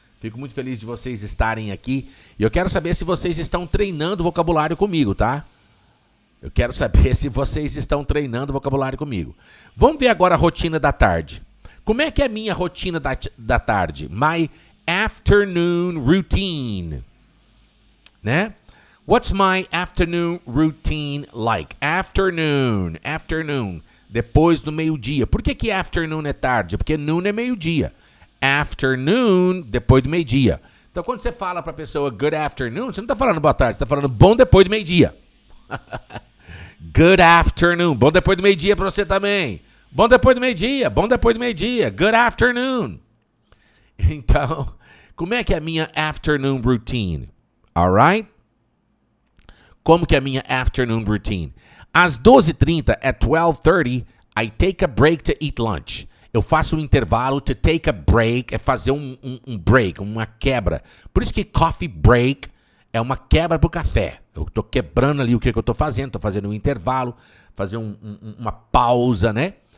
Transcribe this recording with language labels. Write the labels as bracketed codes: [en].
[pt] Fico muito feliz de vocês estarem aqui. E eu quero saber se vocês estão treinando vocabulário comigo, tá? Eu quero saber se vocês estão treinando vocabulário comigo. Vamos ver agora a rotina da tarde. Como é que é a minha rotina da tarde? [en] My afternoon routine. Né? What's my afternoon routine like? [pt] Afternoon. Depois do meio-dia. Por que afternoon é tarde? Porque noon é meio-dia. Afternoon, depois do meio-dia. Então, quando você fala para a pessoa [en] good afternoon, [pt] você não está falando boa tarde, você está falando bom depois do meio-dia. Good afternoon. Bom depois do meio-dia para você também. Bom depois do meio-dia. [en] Good afternoon. [pt] Então, como é que é a minha afternoon routine? Alright? Como que é a minha afternoon routine? [en] Às 12h30, at 12:30, I take a break to eat lunch. [pt] Eu faço um intervalo, to take a break, é fazer um break, uma quebra. Por isso que coffee break é uma quebra pro café. Eu estou quebrando ali o que eu estou fazendo. Estou fazendo um intervalo, fazer uma pausa, né?